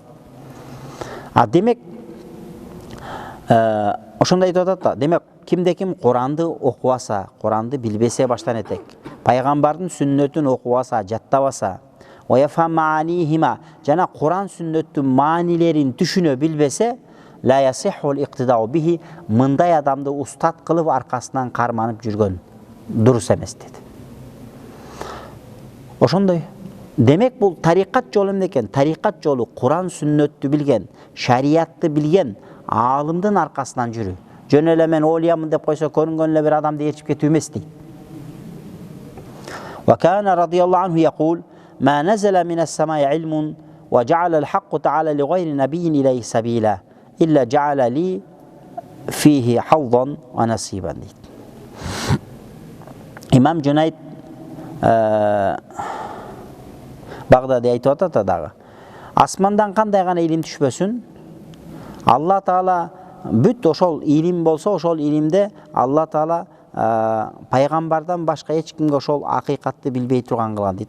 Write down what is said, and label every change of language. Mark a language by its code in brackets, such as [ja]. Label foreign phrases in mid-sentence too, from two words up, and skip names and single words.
[ky] Демек, ошондой айтып атат да. Демек, кимде ким Куранды окубаса, Куранды билбесе баштан этек, пайгамбардын сүннөтүн окубаса, жаттабаса, [ar] ويفهم معانيهما, [ky] жана Куран сүннөттүн маанилерин түшүнө билбесе, [ar] لا يصح الاقتداء به, [ky] мындай адамды устат кылып аркасынан карманып жүргөн дурус эмес деди. Ошондой. Демек, бул тариқат жолу эмне экен? Тариқат жолу Куран сүннөттү билген, шариятты билген аалымдын аркасынан жүрүү. Жөн эле мен олиямын деп койсо, көрүнгөн эле бир адамды ээрчип кетүү эмес дейт. [ar] وكان رضي الله عنه يقول ما نزل من السماء علم وجعل الحق تعالى لغير نبي إليه سبيلا إلا جعل لي فيه حظا ونصيبا" дейт. [ky] Имам Жунайд Багдади айтып атат дагы. Асмандан кандай гана илим түшпөсүн, Алла Таала бүт ошол илим болсо, ошол илимде Алла Таала пайгамбардан башка эч кимге ошол акыйкатты билбей турган кылган дейт.